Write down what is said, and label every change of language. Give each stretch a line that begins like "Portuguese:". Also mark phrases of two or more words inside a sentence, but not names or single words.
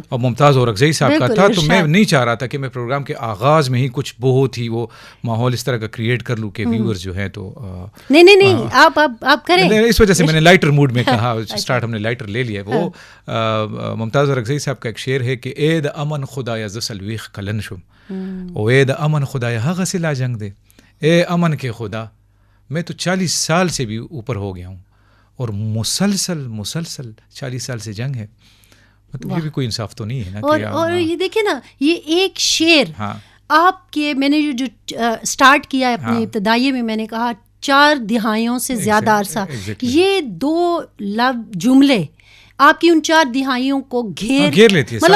Urdu: اور ممتاز اورکزئی صاحب کا تھا, تو میں نہیں چاہ رہا تھا کہ میں پروگرام کے آغاز میں ہی کچھ بہت ہی وہ ماحول اس طرح کا کریٹ کر لوں کہ ویورز جو ہیں تو نہیں آپ کریں. اس وجہ سے میں نے
English: lighter mode
Urdu: میں کہا, اسٹارٹ ہم نے لائٹر لے لیا. وہ ممتاز اورکزئی صاحب کا ایک شعر ہے کہ
Pashto: اے دا امن خدایا ز سلویخ کلن شم, او اے دا امن خدایا ہغ سلا جنگ دے.
Urdu: اے امن کے خدا, میں تو 40 سال سے بھی اوپر ہو گیا ہوں اور مسلسل 40 سال سے جنگ ہے. مطلب یہ بھی کوئی انصاف تو نہیں ہے نا. اور یہ دیکھیں نا, یہ ایک شعر آپ کے, میں نے جو سٹارٹ کیا اپنے ابتدائیے میں, میں نے کہا 4 دہائیوں سے زیادہ عرصہ, یہ 2 جملے آپ کی ان 4 دہائیوں کو گھیر لیتی ہے.